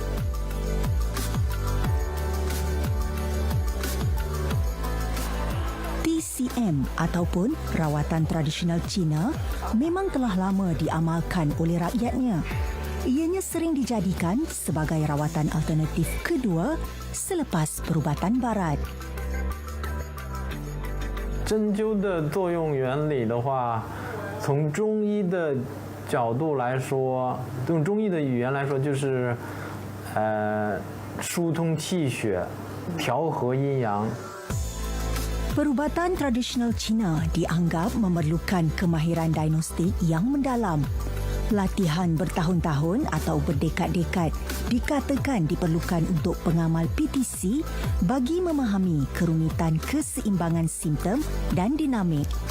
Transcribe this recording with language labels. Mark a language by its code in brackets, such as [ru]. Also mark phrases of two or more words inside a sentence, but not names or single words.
[ms] TCM ataupun rawatan tradisional Cina memang telah lama diamalkan oleh rakyatnya. Ianya sering dijadikan sebagai rawatan alternatif kedua selepas perubatan barat. [zh] 针灸的作用原理的话，从中医的角度来说，用中医的语言来说，就是疏通气血，调和阴阳。 [ms] Perubatan tradisional Cina dianggap memerlukan kemahiran diagnostik yang mendalam. Latihan bertahun-tahun atau berdekad-dekad dikatakan diperlukan untuk pengamal PTC bagi memahami kerumitan keseimbangan simptom dan dinamik.